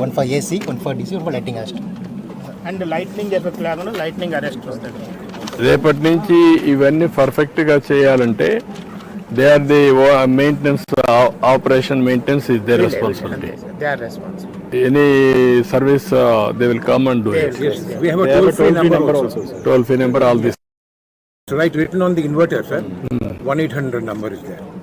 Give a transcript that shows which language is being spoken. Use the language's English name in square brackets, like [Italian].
[English] One for AC, one for DC, one for lighting arrest. [Telugu] And lightning effect లేకుండా lightning arrest వస్తుంది. రేపటి నుంచి ఇవన్నీ పర్ఫెక్ట్ గా చేయాలంటే [English] They are the maintenance, operation maintenance is their responsibility. They are responsible. Any service they will come and do it. We have a toll-free number also. Toll free number, all this. Right, written on the inverter, sir. 1-800 number is there.